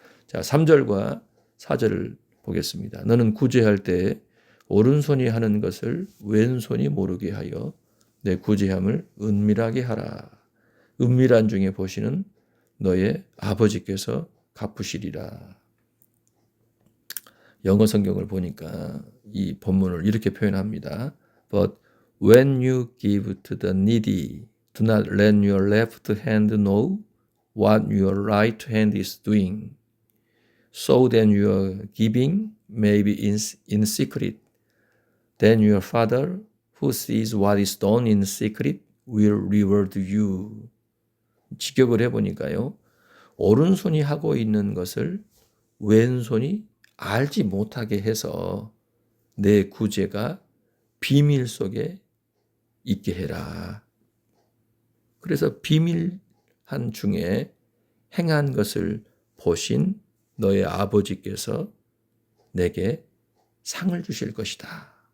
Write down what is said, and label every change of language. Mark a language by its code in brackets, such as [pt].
[ko] 자, 3절과 4절을 보겠습니다. 너는 구제할 때 오른손이 하는 것을 왼손이 모르게 하여 내 구제함을 은밀하게 하라. 은밀한 중에 보시는 너의 아버지께서 갚으시리라. 영어 성경을 보니까 이 본문을 이렇게 표현합니다. [en] But when you give to the needy, do not let your left hand know what your right hand is doing, so that your giving may be in secret. Then your Father, who sees what is done in secret, will reward you. [ko] 직역을 해보니까요. 오른손이 하고 있는 것을 왼손이 알지 못하게 해서 내 구제가 비밀 속에 있게 해라. 그래서 비밀한 중에 행한 것을 보신 너의 아버지께서 내게 상을 주실 것이다.